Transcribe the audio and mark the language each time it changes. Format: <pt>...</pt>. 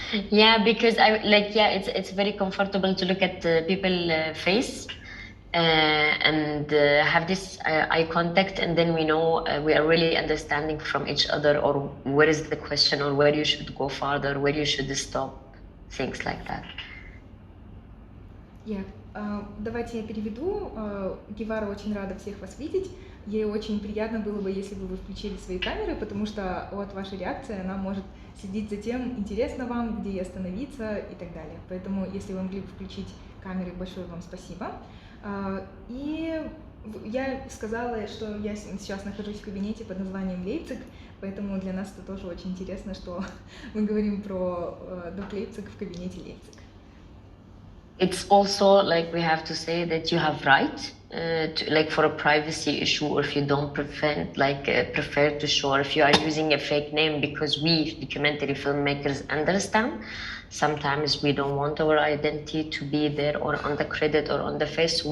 <en>Yeah, because it's very comfortable to look at people's face and have this eye contact, and then we know we are really understanding from each other, or where is the question, or where you should go farther, where you should stop, things like that.</en> <ru>Yeah. Давайте я переведу. Гевара очень рада всех вас видеть. Ей очень приятно было бы, если бы вы включили свои камеры, потому что от вашей реакции она может следить за тем, интересно вам, где остановиться и так далее. Поэтому, если вы могли бы включить камеры, большое вам спасибо. И я сказала, что я сейчас нахожусь в кабинете под названием Лейпциг, поэтому для нас это тоже очень интересно, что мы говорим про DOK Leipzig в кабинете Лейпциг.</ru> <en>It's also like we have to say that you have right for a privacy issue, or if you don't prefer to show, or if you are using a fake name, because we documentary filmmakers understand sometimes we don't want our identity to be there or on the credit or on the face.</en>